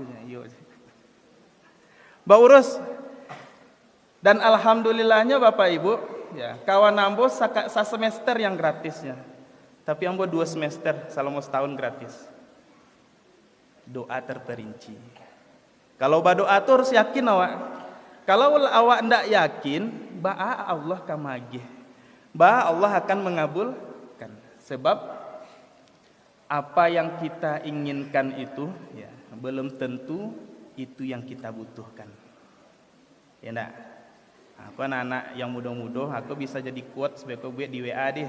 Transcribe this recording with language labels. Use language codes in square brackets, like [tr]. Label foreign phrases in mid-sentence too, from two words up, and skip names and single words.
[min] Yo. Urus. [id] Dan alhamdulillahnya Bapak Ibu, ya [min] kawan ambo [id] sa semester yang gratisnya. Tapi ambo 2 semester, selama setahun gratis. Doa terperinci. Kalau berdoa tuh harus yakin awak. [min] Kalau awak ndak yakin, ba'a Allah kamagih. Ba'a Allah akan mengabulkan. [id] Sebab apa yang kita inginkan itu ya, belum tentu itu yang kita butuhkan. Ya ndak? Apa anak yang muda-muda, aku bisa jadi quote sebagai buat di WA deh.